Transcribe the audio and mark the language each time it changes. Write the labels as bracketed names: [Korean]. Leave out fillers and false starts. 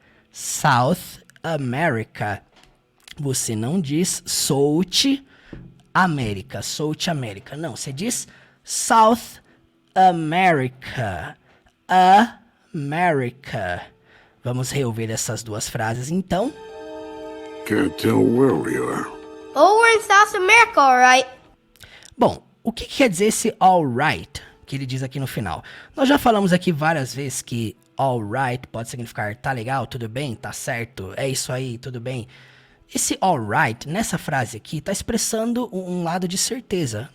[English] South America. [Portuguese] Você não diz [English] South America. South America. [Portuguese] Não, você diz South America. America. Vamos reouvir essas duas frases, então. [English] Can't tell where we are. Oh, we're in South America, alright. [Portuguese] Bom, o que quer dizer esse alright que ele diz aqui no final? Nós já falamos aqui várias vezes que alright pode significar tá legal, tudo bem, tá certo, é isso aí, tudo bem. Esse alright, nessa frase aqui, está expressando um lado de certeza.